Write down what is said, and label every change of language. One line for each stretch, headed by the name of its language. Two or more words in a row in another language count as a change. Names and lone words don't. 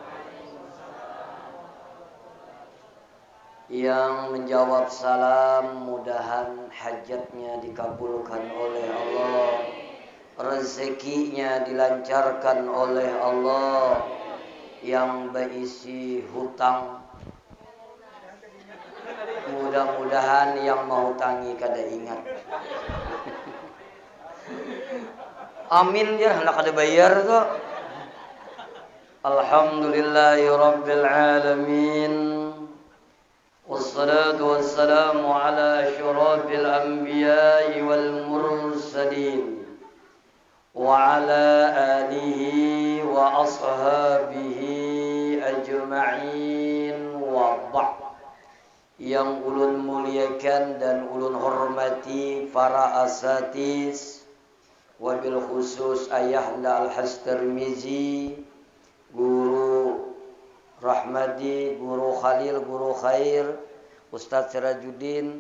Banjar: Yang menjawab salam, mudahan hajatnya dikabulkan oleh Allah, rezekinya dilancarkan oleh Allah. Yang berisi hutang, mudah-mudahan yang menghutangi kada ingat. Amin ya, hendak kada bayar tuh.
Arabic: الحمد لله رب العالمين. والصلاة والسلام على أشرف الأنبياء والمرسلين وعلى آله وأصحابه أجمعين وبعد.
Banjar: Yang ulun muliakan dan ulun hormati para asatis,
Arabic: وبالخصوص
Banjar: Ayahanda Al-Haj Tirmizi, Guru Rahmadi, Guru Khalil, Guru Khair, Ustadz Sirajuddin.